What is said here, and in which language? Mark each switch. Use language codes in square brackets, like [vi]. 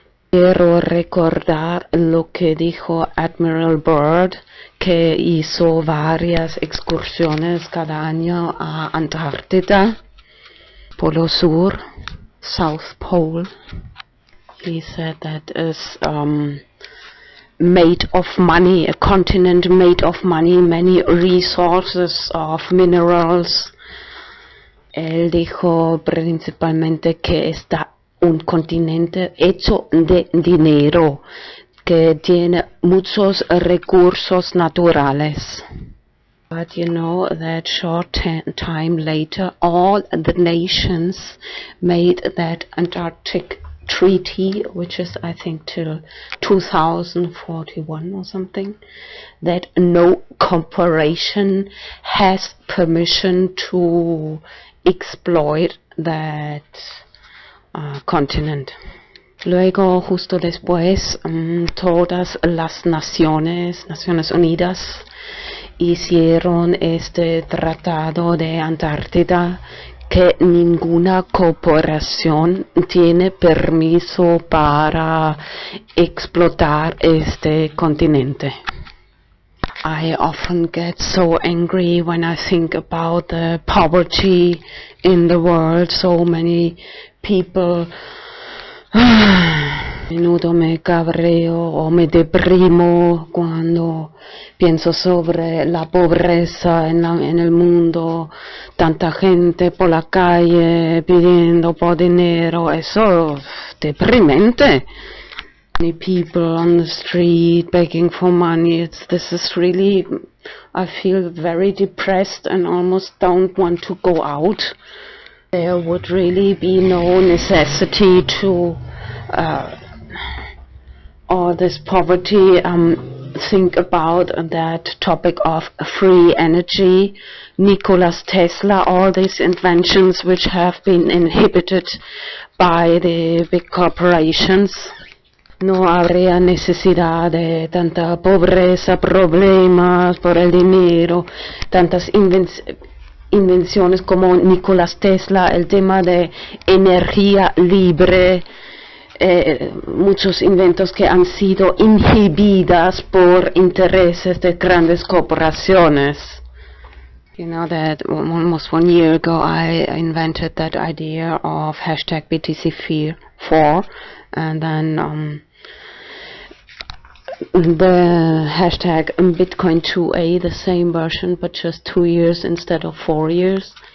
[es] Quiero recordar lo que dijo Admiral Byrd, que hizo varias excursiones cada año a Antártida, Polo Sur, [en] South Pole. He said that is made of money, a continent made of money, many resources of minerals. [es] Él dijo principalmente que está un continente hecho de dinero, que tiene muchos recursos naturales. [en] But you know that short time later, all the nations made that Antarctic treaty, which is I think till 2041 or something, that no corporation has permission to exploit that continent. [es] Luego, justo después, todas las Naciones Unidas hicieron este tratado de Antártida, que ninguna corporación tiene permiso para explotar este continente. [en] I often get so angry when I think about the poverty in the world. So many people. [es] A menudo me cabreo o me deprimo cuando pienso sobre la pobreza en el mundo. Tanta gente por la calle pidiendo por dinero. Eso es deprimente. [en] Many people on the street begging for money. This is really, I feel very depressed and almost don't want to go out. There would really be no necessity to, or this poverty, think about that topic of free energy. Nikola Tesla, all these inventions which have been inhibited by the big corporations. [es] No habría necesidad de tanta pobreza, problemas por el dinero, tantas invenciones como Nikola Tesla, el tema de energía libre, muchos inventos que han sido inhibidas por intereses de grandes corporaciones. [en] You know that almost 1 year ago I invented that idea of hashtag BTC4, and then the hashtag Bitcoin2A, the same version, but just 2 years instead of 4 years.